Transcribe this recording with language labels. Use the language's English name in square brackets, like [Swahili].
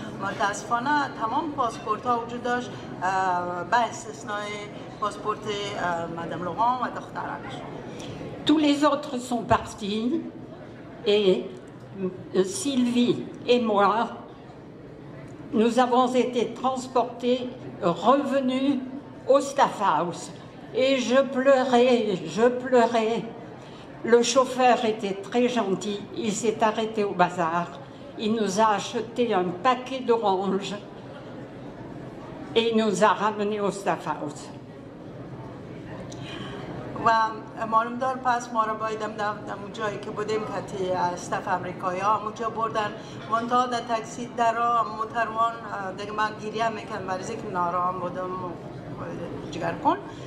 [Persian] متاسفانه تمام پاسپورت ها وجود داشت به استثنای پاسپورت مدام لوغان و دخترش. [French] Tous les autres sont partis et Sylvie et moi nous avons été transportés, revenus au Staff House. Et je pleurais. Le chauffeur était très gentil, il s'est arrêté au bazar. Il nous a acheté un paquet d'oranges et il nous a ramenés au Staff House. [Persian] و معلومدار پس ما را بایدم در جایی که بودیم که استاف امریکایی ها اونجا بردن منتها در تاکسی در موتروان دیگه من گریه میکنم برای که نارام بودم جگر کن